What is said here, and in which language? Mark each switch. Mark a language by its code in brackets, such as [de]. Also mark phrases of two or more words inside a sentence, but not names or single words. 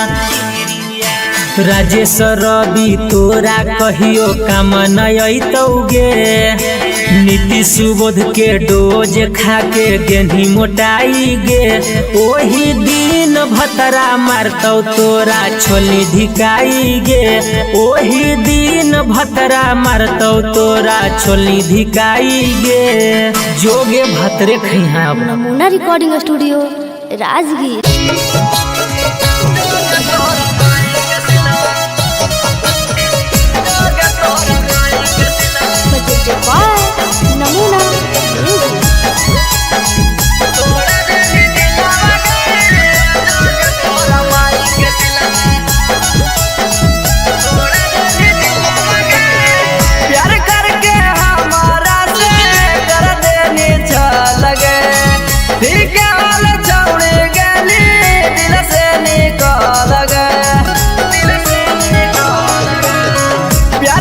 [anp] राजेश रवि तोरा कहियो काम नयतौ गे नीति सुबोध के डोज खा के गेंधी मोटाई गे ओही दिन भतरा मारतौ तोरा छोली धिकाई गे ओही दिन भतरा मारतौ तोरा छोली धिकाई गे जोगे भतरे खैहा नमूना रिकॉर्डिंग स्टूडियो राजगीर। [en] presented by Namuna Music. [hi] प्यार करके हमारा से कर देनी लगे फिर क्या हाल छोड़ गली दिल से निकाल गए प्यार